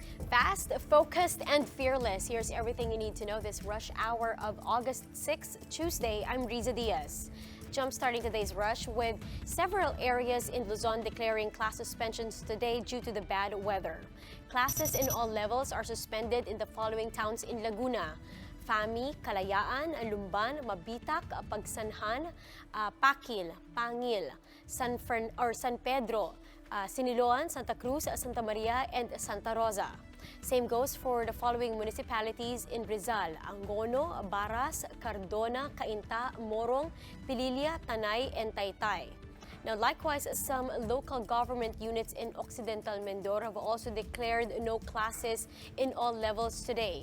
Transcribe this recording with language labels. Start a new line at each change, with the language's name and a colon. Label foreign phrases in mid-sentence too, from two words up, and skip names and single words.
English: Fast, focused, and fearless. Here's everything you need to know this rush hour of August 6, Tuesday. I'm Riza Diaz. Jump-starting today's rush with several areas in Luzon declaring class suspensions today due to the bad weather. Classes in all levels are suspended in the following towns in Laguna: Fami, Kalayaan, Lumban, Mabitak, Pagsanhan, Pakil, Pangil, San Pedro, Siniloan, Santa Cruz, Santa Maria, and Santa Rosa. Same goes for the following municipalities in Rizal: Angono, Baras, Cardona, Cainta, Morong, Pililla, Tanay, and Taytay. Now, likewise, some local government units in Occidental Mindoro have also declared no classes in all levels today.